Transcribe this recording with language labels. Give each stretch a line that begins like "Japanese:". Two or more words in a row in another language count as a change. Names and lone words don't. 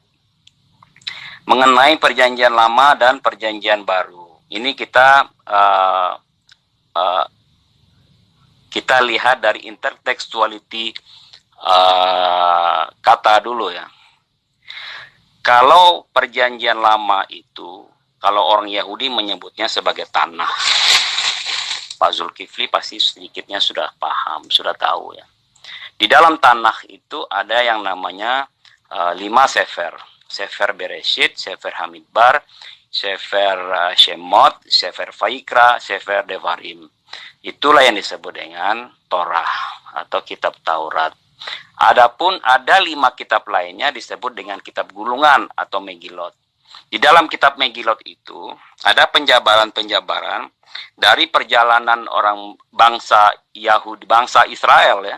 Indonesian: Mengenai perjanjian lama dan perjanjian baru, ini kita kita lihat dari intertekstuality kata dulu ya. Kalau perjanjian lama itu, kalau orang Yahudi menyebutnya sebagai tanah. Pak Zulkifli pasti sedikitnya sudah paham, sudah tahu ya. Di dalam tanah itu ada yang namanya 5 sefer. Sefer Bereshit, Sefer Hamidbar, Sefer Shemot, Sefer Vaikra, Sefer Devarim. Itulah yang disebut dengan Torah atau kitab Taurat. Adapun ada 5 kitab lainnya disebut dengan kitab gulungan atau Megilot. Di dalam kitab Megilot itu ada penjabaran-penjabaran dari perjalanan orang bangsa Yahudi, bangsa Israel ya.